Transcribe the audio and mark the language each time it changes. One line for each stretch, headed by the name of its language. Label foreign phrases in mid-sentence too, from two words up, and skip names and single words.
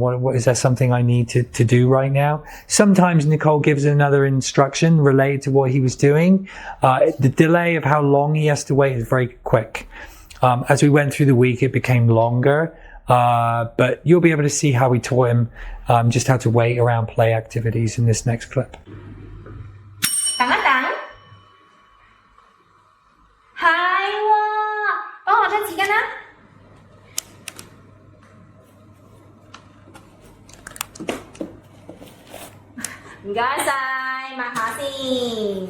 English: What is there something I need to do right now? Sometimes Nicole gives another instruction related to what he was doing. The delay of how long he has to wait is very quick. As we went through the week, it became longer. But you'll be able to see how we taught him just how to wait around play activities in this next clip.
Cantonese: 等一等，係喎，幫我張紙巾啦。唔該晒，抹下先。